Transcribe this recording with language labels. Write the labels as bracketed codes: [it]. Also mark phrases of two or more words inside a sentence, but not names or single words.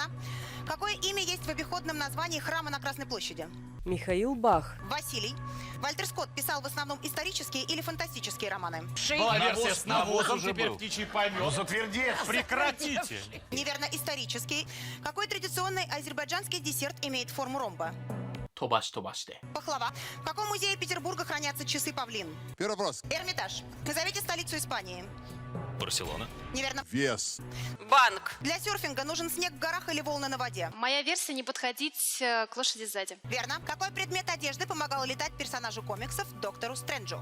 [ru] Какое имя есть в обиходном названии храма на Красной площади? Михаил Бах. Василий. Вальтер Скотт писал в основном исторические или фантастические романы? Была версия с навозом, уже теперь был. птичий помет. Ну затвердите! Прекратите! Неверно, исторический. Какой традиционный азербайджанский десерт имеет форму ромба? [ja] 飛ばし飛ばして [ru] Пахлава. В каком музее Петербурга хранятся часы павлин? Первый вопрос. Эрмитаж. Назовите столицу Испании. Барселона. Неверно. Вес. Банк. Для серфинга нужен снег в горах или волны на воде? Моя версия — не подходить к лошади сзади. Верно. Какой предмет одежды помогал летать персонажу комиксов доктору Стрэнджу?